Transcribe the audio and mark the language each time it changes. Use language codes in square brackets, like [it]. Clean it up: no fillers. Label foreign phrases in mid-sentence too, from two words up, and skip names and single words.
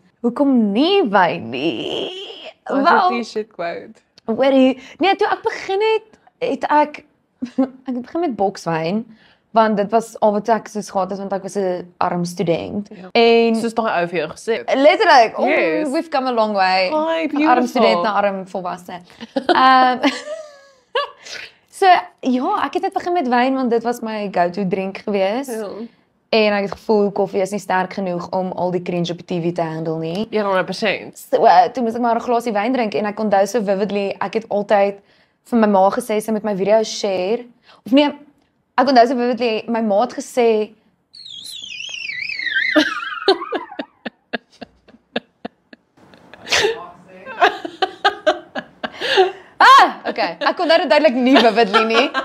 [af] Hoekom nie wyn nie? Wel, Wel, die shit quote. hoorie, nee, toe ek begin het ek het begin met bokswyn, want dit was al wat ek soos gehad het want ek was 'n arm student. Ja. En Soos daai ou vir jou gesê. letterlik, Yes. [en] we've come a long way. [af] Hi, Arm beautiful. student na arm volwasse. So ja, ek het net begin met wyn want dit was my [en] go-to drink [af] gewees. Ja. En ek het gevoel koffie is nie sterk genoeg om al die cringe op die TV te handle nie. 100%. So, toe moes ek maar 'n glasie wyn drink en ek onthou so vividly, ek het altyd vir my ma gesê sy moet my video's share. Of nee, ek onthou so vividly, my ma het gesê okay, ek kon dit duidelik nie vividly nie.